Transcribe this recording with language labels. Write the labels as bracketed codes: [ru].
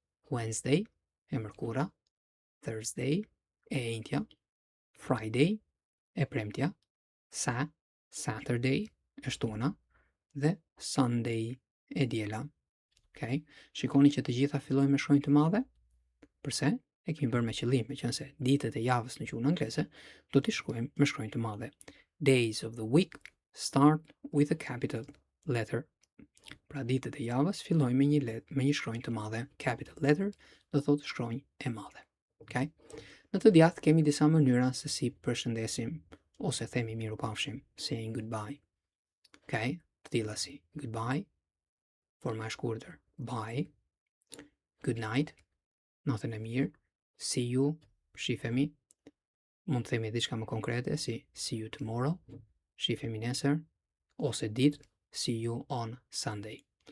[sq] Wednesday, e mërkura, Thursday, e njëjtja, Friday, e premtja, Saturday, e shtuna, dhe Sunday, e diela. [en] Okay? [sq] Shikoni që të gjitha fillojnë me shkronjë të madhe. Përse? E kemi bërë me qëllim, meqense ditët e javës në gjuhën angleze do t'i shkruajmë me shkronjë të madhe. [en] Days of the week start with a capital letter. [sq] Pra ditët e javës fillojnë me një shkronjë të madhe, [en] capital letter, [sq] do thotë shkronjë e madhe. [en] Okay? [sq] Në të djathtë kemi disa mënyra se si përshëndesim ose themi mirupafshim, [en] saying goodbye. Okay? [sq] Të tilla si goodbye, forma e shkurtër, bye, [en] good night, [sq] natën e mirë, [en] see you, [sq] shifemi, mund të themi diçka më konkrete si [en] see you tomorrow, [sq] shifemi nesër, ose ditë, [en] see you on Sunday.